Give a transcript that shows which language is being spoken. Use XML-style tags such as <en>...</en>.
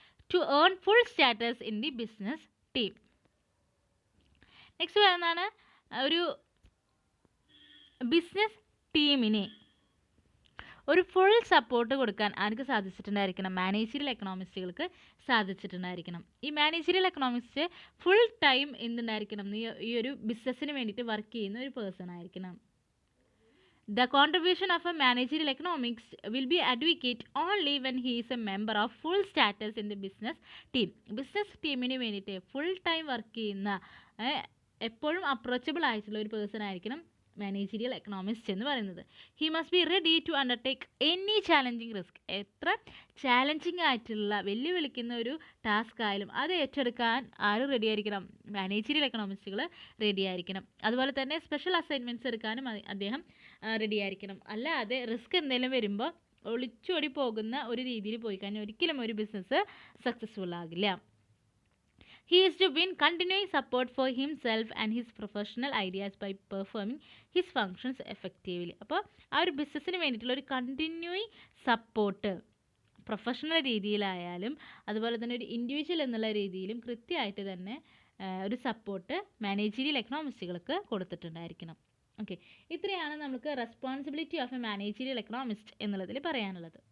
<en>To earn full status in the business team.</en> <ml>Next പറയുന്നതാണ് ഒരു business ടീമിനെ ഒരു ഫുൾ സപ്പോർട്ട് കൊടുക്കാൻ ആർക്ക് സാധിച്ചിട്ടുണ്ടായിരിക്കണം, മാനേജീരിയൽ എക്കണോമിസ്റ്റുകൾക്ക് സാധിച്ചിട്ടുണ്ടായിരിക്കണം. ഈ മാനേജീരിയൽ എക്കണോമിസ്റ്റ് ഫുൾ ടൈം എന്തുണ്ടായിരിക്കണം, ഈ ഒരു ബിസിനസ്സിന് വേണ്ടിയിട്ട് വർക്ക് ചെയ്യുന്ന ഒരു പേഴ്സൺ ആയിരിക്കണം.</ml> <en>The contribution of a managerial economics will be advocate only when he is a member of full status in the business team.</en> <ml>Business ടീമിന് വേണ്ടിയിട്ട് ഫുൾ ടൈം വർക്ക് ചെയ്യുന്ന എപ്പോഴും അപ്രോച്ചബിൾ ആയിട്ടുള്ള ഒരു പേഴ്സൺ ആയിരിക്കണം മാനേജീരിയൽ എക്കണോമിസ്റ്റ് എന്ന് പറയുന്നത്.</ml> <en>He must be ready to undertake any challenging risk.</en> <ml>എത്ര ചാലഞ്ചിങ് ആയിട്ടുള്ള വെല്ലുവിളിക്കുന്ന ഒരു ടാസ്ക് ആയാലും അത് ഏറ്റെടുക്കാൻ ആര് റെഡി ആയിരിക്കണം? മാനേജീരിയൽ എക്കണോമിസ്റ്റുകൾ റെഡി ആയിരിക്കണം. അതുപോലെ തന്നെ സ്പെഷ്യൽ അസൈൻമെൻറ്റ്സ് എടുക്കാനും അദ്ദേഹം റെഡി ആയിരിക്കണം. അല്ലാതെ റിസ്ക് എന്തെങ്കിലും വരുമ്പോൾ ഒളിച്ചോടി പോകുന്ന ഒരു രീതിയിൽ പോയി കഴിഞ്ഞാൽ ഒരിക്കലും ഒരു ബിസിനസ് സക്സസ്ഫുൾ ആകില്ല.</ml> <en>He is to win continuing support for himself and his professional ideas by performing his functions effectively.</en> <ml>അപ്പോൾ ആ ഒരു ബിസിനസ്സിന് വേണ്ടിയിട്ടുള്ള ഒരു കണ്ടിന്യൂയിങ് സപ്പോർട്ട് പ്രൊഫഷണൽ രീതിയിലായാലും അതുപോലെ തന്നെ ഒരു ഇൻഡിവിജ്വൽ എന്നുള്ള രീതിയിലും കൃത്യമായിട്ട് തന്നെ ഒരു സപ്പോർട്ട് മാനേജീരിയൽ എക്കണോമിസ്റ്റുകൾക്ക് കൊടുത്തിട്ടുണ്ടായിരിക്കണം. ഓക്കെ, ഇത്രയാണ് നമുക്ക് responsibility of A managerial economist എന്നുള്ളതിൽ പറയാനുള്ളത്.</ml>